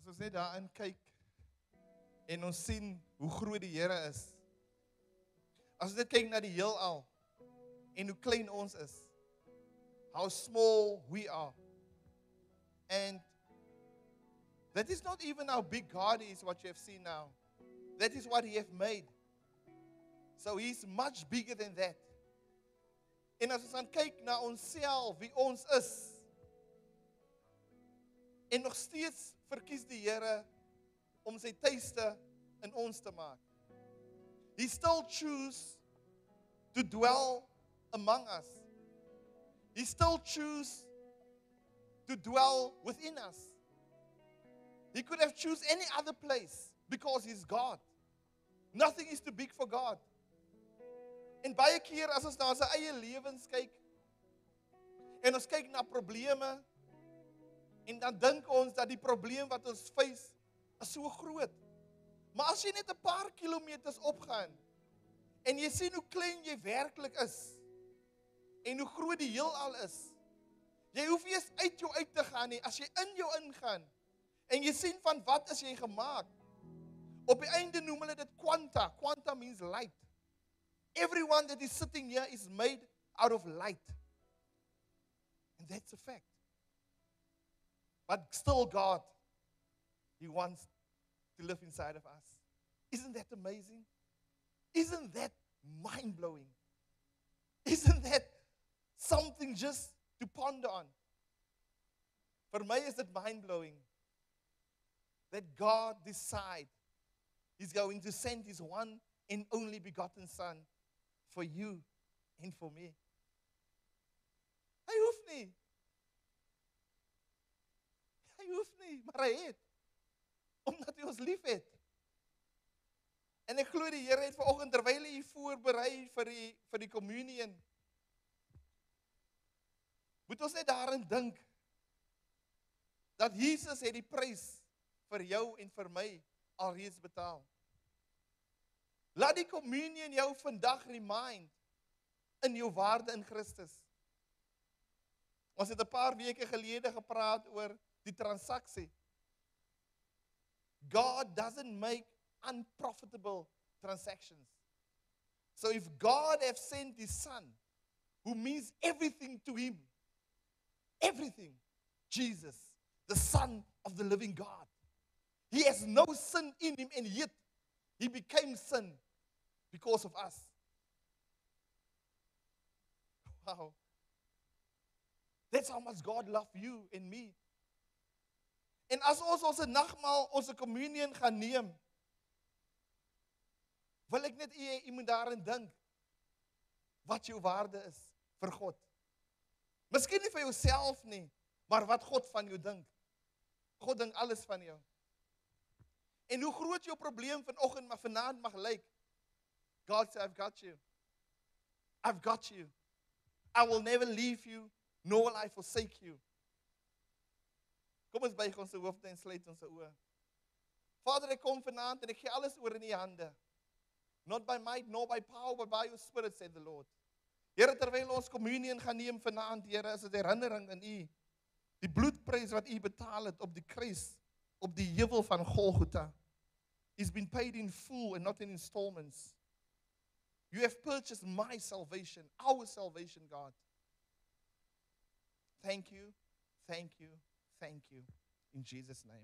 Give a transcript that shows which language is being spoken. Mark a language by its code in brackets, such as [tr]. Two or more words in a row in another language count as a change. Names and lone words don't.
[af] net daarin kyk en ons sien hoe groot die Here is. As ons net kyk na die heelal en hoe klein ons is. [en] How small we are. And that is not even how big God is, what you have seen now. That is what He has made. So He's much bigger than that. [af] En as ons dan kyk na onsself, wie ons is, en nog steeds verkies die Here om sy tuiste in ons te maak. [en] He still choose to dwell among us. He still choose to dwell within us. He could have choose any other place because He's God. Nothing is too big for God. [af] En baie keer as ons na ons eie lewens kyk en ons kyk na probleme en dan dink ons dat die probleem wat ons face is so groot. Maar as jy net 'n paar kilometers opgaan en jy sien hoe klein jy werklik is en hoe groot die heelal is, jy hoef nie eens uit jou uit te gaan nie. As jy in jou ingaan en jy sien van wat is jy gemaak, op die einde noem hulle dit quanta. [en] Quanta means light. Everyone that is sitting here is made out of light. And that's a fact. But still God, He wants to live inside of us. Isn't that amazing? Isn't that mind-blowing? Isn't that something just to ponder on? For me is it mind-blowing that God decide He's going to send His one and only begotten Son for you and for me. [af] Hy hoef nie. Hy hoef nie, maar hy het. Omdat hy ons lief het. En ek glo die Here het vanoggend terwyl hy voorberei vir die communion, moet ons net daarin dink dat Jesus het die prys vir jou en vir my alreeds betaal. Laat die communion jou vandag remind in jou waarde in Christus. Ons het 'n paar weke gelede gepraat oor die transaksie. [en] God doesn't make unprofitable transactions. So if God has sent His Son, who means everything to Him, everything, Jesus, the Son of the living God, He has no sin in Him, and yet He became sin because of us. Wow. That's how much God loves you and me. [af] En as ons ons nagmaal, ons communion gaan neem, wil ek net u moet daarin dink wat jou waarde is vir God. Miskien nie vir jouself nie, maar wat God van jou dink. God dink alles van jou. En hoe groot jou probleem vanoggend maar vanaand mag lyk, God sê, [en] I've got you. I've got you. I will never leave you, nor will I forsake you. [af] Kom ons buig ons hoofde en sluit ons oë. Vader, ek kom vanaand en ek gee alles oor in u hande. [en] Not by might, nor by power, but by your spirit, said the Lord. [af] Here, terwyl ons communion gaan neem vanaand, Here, is dit herinnering in u. Die bloedprys wat u betaal het op die kruis, op die heuwel van Golgotha, [en] is been paid in full and not in installments. You have purchased my salvation, our salvation, God. Thank you, thank you, thank you. In Jesus' name.